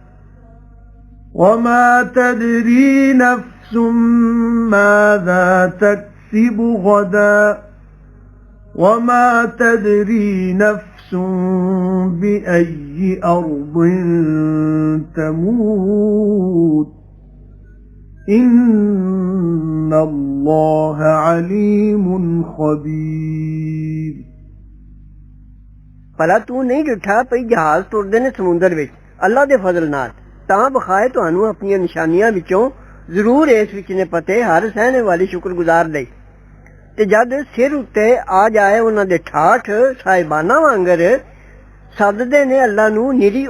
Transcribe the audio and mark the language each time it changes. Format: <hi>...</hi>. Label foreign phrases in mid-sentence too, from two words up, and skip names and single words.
<ar>وما تدري نفس ماذا تكسب غدا وما تدري نفس بأي أرض تموت إن الله عليم خبير</ar> <pa>ਭਲਾ ਤੂੰ ਨਹੀਂ ਡਿੱਠਾ ਪਈ ਜਹਾਜ਼ ਤੁਰਦੇ ਨੇ ਸਮੁੰਦਰ ਵਿੱਚ ਅੱਲਾ ਦੇ ਫਜ਼ਲ ਨਾਲ ਤਾਂ ਵਿਖਾਏ ਤੁਹਾਨੂੰ ਆਪਣੀਆਂ ਨਿਸ਼ਾਨੀਆਂ ਵਿੱਚੋਂ ਜ਼ਰੂਰ ਇਸ ਵਿੱਚ ਨੇ ਪਤੇ ਹਰ ਸਹਿਣੇ ਵਾਲੀ ਸ਼ੁਕਰਗੁਜ਼ਾਰ ਲਈ ਤੇ ਜਦ ਸਿਰ ਉੱਤੇ ਆ ਜਾਏ ਉਹਨਾਂ ਦੇ ਠਾਠ ਸਾਹਿਬਾਨਾਂ ਵਾਂਗਰ ਸੱਦਦੇ ਨੇ ਅੱਲਾ ਨੂੰ ਨਿਰੀ</pa>